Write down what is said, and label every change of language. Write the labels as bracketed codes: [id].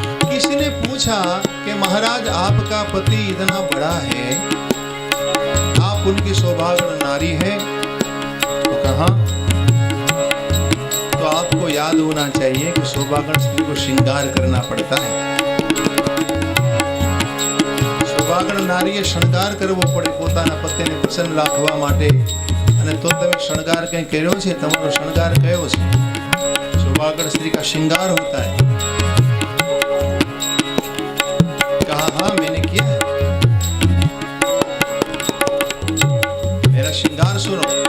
[hi] किसी ने पूछा कि महाराज आपका पति इतना बड़ा है, आप उनकी सौभाग्य नारी है, तो कहा तो आपको याद होना चाहिए कि सौभाग्य स्त्री को श्रृंगार करना पड़ता है। [gu] સૌભાગ્ય નારીએ શણગાર કરવો પડે પોતાના પતિને પ્રસન્ન રાખવા માટે, અને તો તમે શણગાર કંઈ કર્યો છે? તમારો શણગાર કયો છે? [hi] सौभाग्य स्त्री का श्रृंगार होता है। कहा हाँ मैंने किया है। मेरा श्रृंगार सुनो।